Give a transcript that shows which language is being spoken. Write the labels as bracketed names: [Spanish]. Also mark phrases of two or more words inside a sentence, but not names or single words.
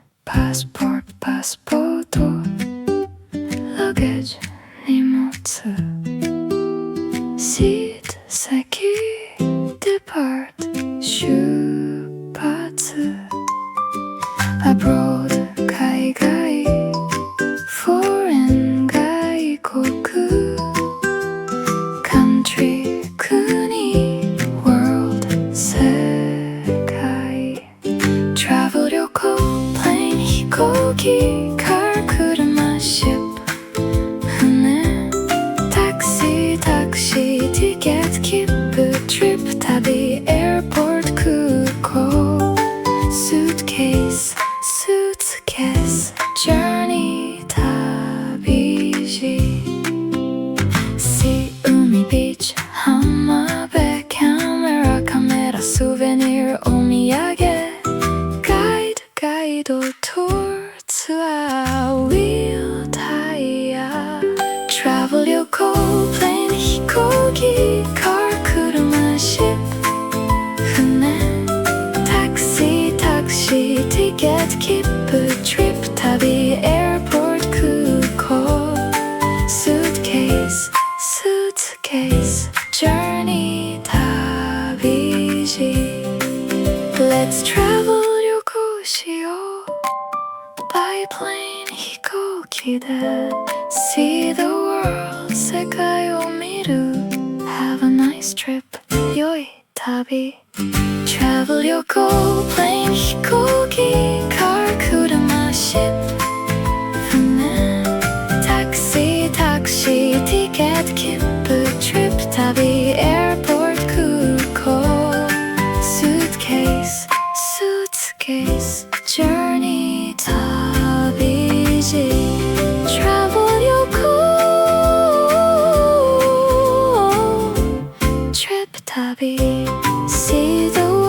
[Japanese] パスポート Luggage 荷物シート席 Depart 出発 Abroad 海外 Foreign 外国 Country 国 World 世界 Travel 旅行 Plane 飛行機 Car 車 Ship 船 Taxi ティケット切符 Trip 旅 Airport 空港 Suitcase Journey 旅路 Sea 海 Beach 浜辺 Camera カメラ Souvenir おみやげ ガイド Tour ツアー Wheel タイヤ Travel 旅行 Plane 飛行機 Car 車 Ship 船 Taxi ティケット切符 Trip 旅 Airport 空港 Suitcase Journey 旅路 [English] Let's travel [Japanese] 旅行しよう [English] By plane [Japanese] 飛行機で [English] See the world [Japanese] 世界を見る [English] Have a nice trip [Japanese] 良い旅 Travel 旅行 Plane 飛行機 Car 車 Ship 船 Taxi ティケット切符 Trip 旅 Airport 空港 Suitcase Journey 旅路 Travel 旅行 Trip 旅 [English] See the